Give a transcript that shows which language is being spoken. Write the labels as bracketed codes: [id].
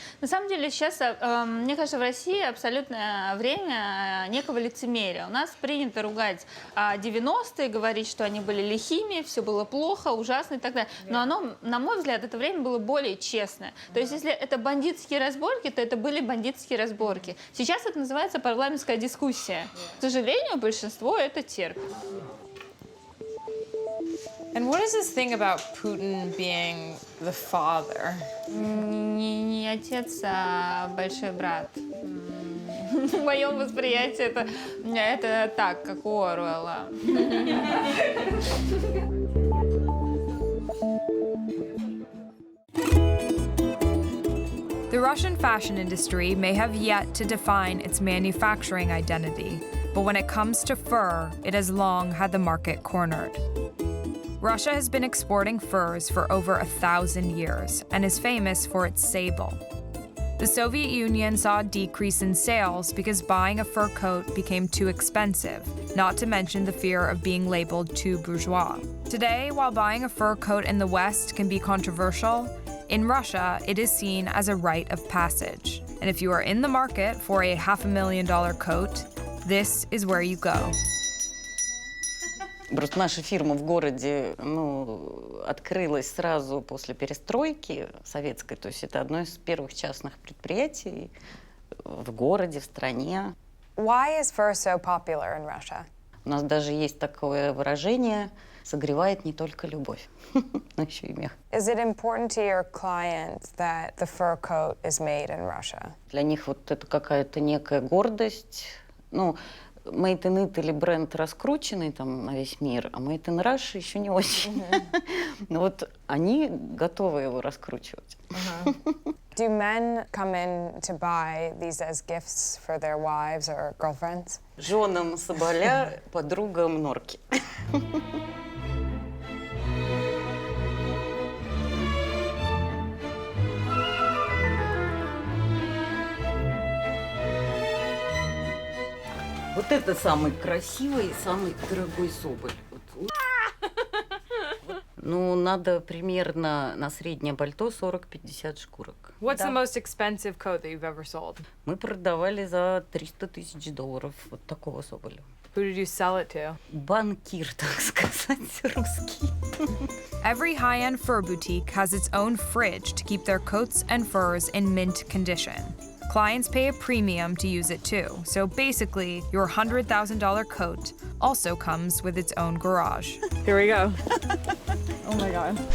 [ru] На самом деле сейчас, мне кажется, в России абсолютное время некого лицемерия. У нас принято ругать 90-е, говорить, что они были лихими, все было плохо, ужасно и так далее. Но оно, на мой взгляд, это время было более честное. То есть если это бандитские разборки, то это были бандитские разборки. Сейчас это называется парламентская дискуссия. К сожалению, большинство это терпит. [en] And what is this thing about Putin being the father? [ru] Не отец, а большой брат. В моем восприятии это так, как у Оруэлла. [en] The Russian fashion industry may have yet to define its manufacturing identity, but when it comes to fur, it has long had the market cornered. Russia has been exporting furs for over 1,000 years and is famous for its sable. The Soviet Union saw a decrease in sales because buying a fur coat became too expensive, not to mention the fear of being labeled too bourgeois. Today, while buying a fur coat in the West can be controversial, in Russia, it is seen as a rite of passage. And if you are in the market for a $500,000 coat, this is where you go. [ru] Просто наша фирма в городе открылась сразу после перестройки советской. То есть это одно из первых частных предприятий в городе, в стране. [en] Why is fur so popular in Russia? [ru] У нас даже есть такое выражение «согревает не только любовь», но еще и мех. [en] Is it important to your client that the fur coat is made in Russia? [ru] Для них вот это какая-то некая гордость. [en] Made in Italy [ru] бренд раскрученный там на весь мир, а [en] Made in Russia [ru] еще не очень. Но вот они готовы его раскручивать. [en] Do men come in to buy these as gifts for their wives or girlfriends? [ru] Женам Соболя, подругам Норки. Вот это самый красивый и самый дорогой соболь. Ну, надо примерно на среднее пальто 40-50 шкурок. [en] What's the most expensive coat that you've ever sold? [ru] Мы продавали за $300 000 вот такого соболя. [en] Who did you sell it to? [ru] Банкир, так сказать, русский. [en] Every high-end fur boutique has its own fridge to keep their coats and furs in mint condition. Clients pay a premium to use it too, so basically, your $100,000 coat also comes with its own garage. Here we go. Oh my god.